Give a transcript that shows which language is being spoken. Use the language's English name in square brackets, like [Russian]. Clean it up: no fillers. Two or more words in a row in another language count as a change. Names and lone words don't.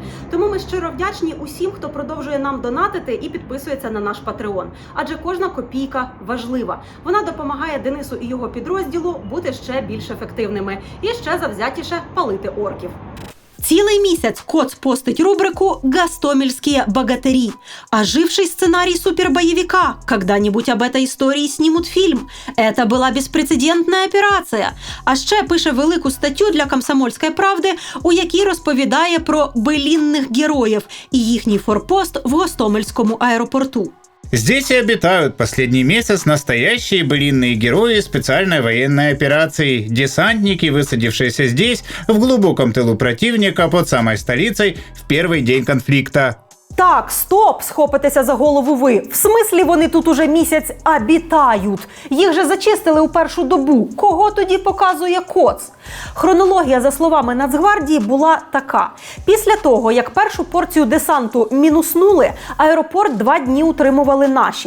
[Ukrainian] Тому ми щиро вдячні усім, хто продовжує нам донатити і підписується на наш Patreon. Адже кожна копійка важлива. Вона допомагає Денису і його підрозділу бути ще більш ефективними і ще завзятіше палити орків. Цілий місяць Коц постить рубрику [Russian] «Гостомельские богатыри», [Ukrainian] оживший сценарий супербоевика. [Russian] Когда-нибудь об этой истории снимут фильм. Это была [Ukrainian] беспрецедентна операція. А ще пише велику статтю для «Комсомольської правди», у якій розповідає про белінних героїв і їхній форпост в Гостомельському аеропорту. [Russian] Здесь и обитают последний месяц настоящие былинные герои специальной военной операции, десантники, высадившиеся здесь, в глубоком тылу противника под самой столицей в первый день конфликта. [Ukrainian] Так, стоп, схопитеся за голову ви. В смислі вони тут уже місяць обітають? Їх же зачистили у першу добу. Кого тоді показує Коц? Хронологія, за словами Нацгвардії, була така. Після того, як першу порцію десанту мінуснули, аеропорт 2 дні утримували наші.